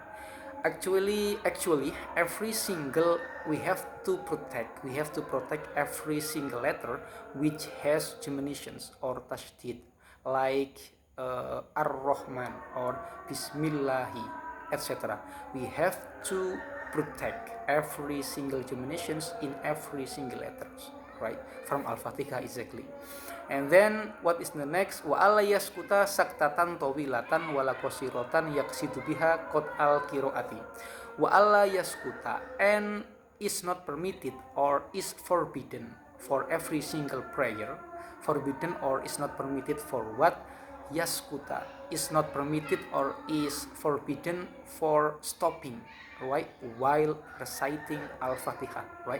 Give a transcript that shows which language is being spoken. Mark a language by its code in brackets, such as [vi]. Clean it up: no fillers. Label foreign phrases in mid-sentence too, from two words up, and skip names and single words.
[en] Actually every single we have to protect every single letter which has geminations or tashdid, like Ar-Rahman or Bismillahi, etc. We have to protect every single geminations in every single letters, right? From Al-Fatihah exactly. And then what is the next? [ar] وألا يسكت سكتة طويلة ولا قصيرة يقصد بها قطع القراءة. وألا يسكت, [en] and is not permitted or is forbidden for every single prayer. Forbidden or is not permitted for what? Yaskuta is not permitted or is forbidden for stopping, right? While reciting Al-Fatihah, right?